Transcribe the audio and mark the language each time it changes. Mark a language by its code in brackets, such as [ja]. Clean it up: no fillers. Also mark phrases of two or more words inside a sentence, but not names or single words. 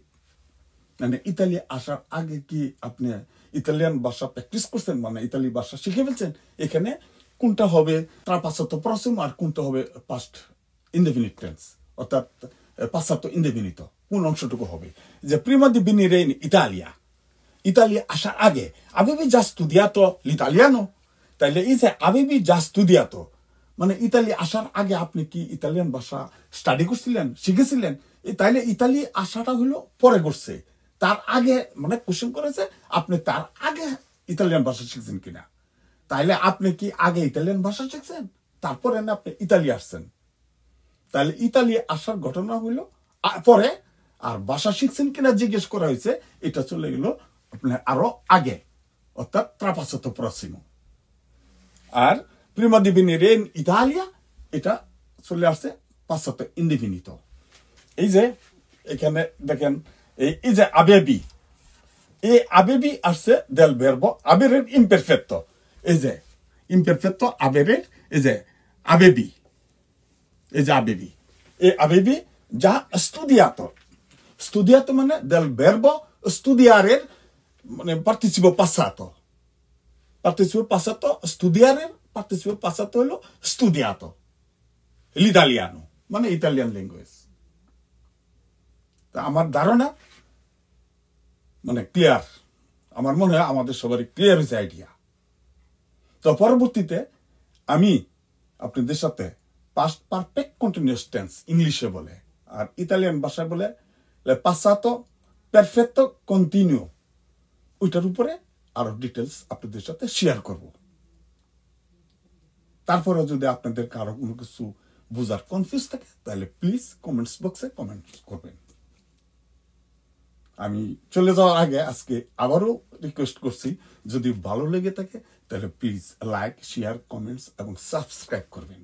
[bn] মানে ইতালি আসার আগে কি আপনি ইতালিয়ান ভাষা প্র্যাকটিস করছেন, মানে ইতালি ভাষা শিখে ফেলছেন? এখানে কোনটা হবে [it] trapassato prossimo [bn] আর কোনটা হবে [en] past indefinite tense, [bn] অর্থাৎ [it] passato indefinito, [bn] কোন অংশটুকু হবে? [it] যে prima di venire in Italia, [bn] ইতালি আসার আগে [it] avevi già studiato l'italiano? [bn] তাইলে এই যে [it] avevi già studiato [bn] মানে ইতালি আসার আগে আপনি কি ইতালিয়ান ভাষা স্টাডি করছিলেন, শিখেছিলেন? তাইলে ইতালি আসাটা হলো পরে করছে, তার আগে মানে কোশ্চেন করেছে আপনি তার আগে ইতালিয়ান ভাষা শিখছেন কিনা। তাইলে আপনি কি আগে ইতালিয়ান ভাষা শিখছেন তারপরে না আপনি ইতালি আসছেন? তাহলে ইতালি আসার ঘটনা হইলো পরে, আর ভাষা শিখছেন কিনা জিজ্ঞেস করা হয়েছে, এটা চলে গেল আপনার আরো আগে, অর্থাৎ [it] trapassato prossimo. [bn] আর [it] prima di venire in Italia [bn] এটা চলে আসছে [it] passato indefinito. [bn] এই যে এখানে দেখেন এই যে আবেবি, এই আবেবি আসছে [it] del verbo avere imperfetto। [bn] এই যে [it] imperfetto avere, [bn] এই যে আবেবি, এই যে আবেবি, এই [it] avevi già studiato. [bn] studiato মানে [it] del verbo studiare [bn] মানে [it] participo passato, participo passato studiare, participo passato [bn] হলো [it] studiato l'italiano [bn] মানে [en] Italian language. [bn] তা আমার ধারণা মানে ক্লিয়ার, আমার মনে হয় আমাদের সবারই ক্লিয়ার হয়েছে আইডিয়া। তো পরবর্তীতে আমি আপনাদের সাথে [en] past perfect continuous tense [bn] ইংলিশে বলে আর ইতালিয়ান ভাষায় বলে [it] passato perfetto continuo, [bn] ওইটার উপরে আরো ডিটেলস আপনাদের সাথে শেয়ার করব। তারপরে যদি আপনাদের কারো কোনো কিছু বোঝার কনফিউজ থাকে তাহলে প্লিজ [en] comments box [bn] কমেন্ট করবেন। আমি চলে যাওয়ার আগে আজকে আবারও রিকোয়েস্ট করছি, যদি ভালো লেগে থাকে তাহলে প্লিজ [en] like, share, comments [bn] এবং সাবস্ক্রাইব করবেন।